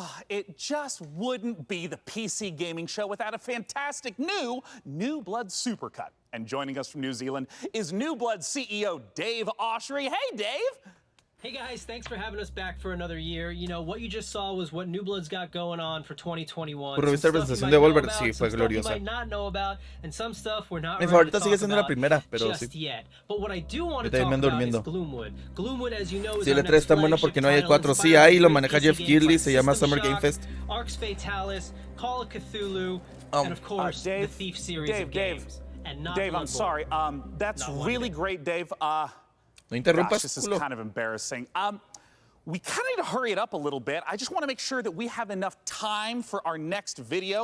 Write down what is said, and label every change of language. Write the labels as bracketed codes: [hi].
[en] It just wouldn't be the PC gaming show without a fantastic New Blood Supercut. And joining us from New Zealand is New Blood CEO Dave Oshry. Hey, Dave! Hey guys, thanks for having us back for another year. You know, what you just saw was what New Blood's got going on for 2021. [es] Por revista de presentación de Volver, sí, fue gloriosa. Mi favorita sigue siendo la primera, pero sí. Yo también me ando durmiendo. Sí, el E3 es tan bueno porque no hay E4. Sí, ahí lo maneja Jeff Keighley, se llama Summer Game Fest. [en] Arx Fatalis, Call of Cthulhu, and of course, the Thief series of games. Dave, I'm sorry. That's really great, Dave. [es] No interrumpas, [en] gosh, this is kind of embarrassing. We kind of need to hurry it up a little bit. I just want to make sure that we have enough time for our next video.